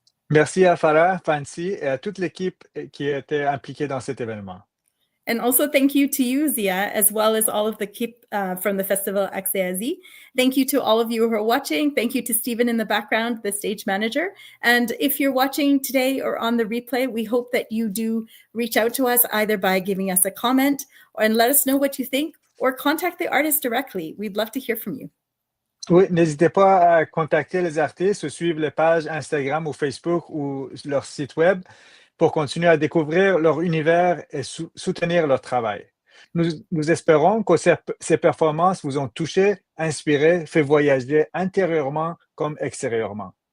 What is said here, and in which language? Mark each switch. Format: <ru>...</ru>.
<fr>Merci à 𝗵𝗵 et à toute l'équipe qui était impliquée dans cet événement.</fr> <en>And also thank you to you, Zia, as well as all of the keep from the Festival 𝗪𝗂𝗄. Thank you to all of you who are watching. Thank you to Stephen in the background, the stage manager. And if you're watching today or on the replay, we hope that you do reach out to us either by giving us a comment and let us know what you think, or contact the artist directly. We'd love to hear from you.</en> <fr>Oui, n'hésitez pas à contacter les artistes ou suivre les pages Instagram ou Facebook ou leur site web pour continuer à découvrir leur univers et soutenir leur travail. Nous espérons que ces performances vous ont touché, inspiré, fait voyager intérieurement comme extérieurement.</fr>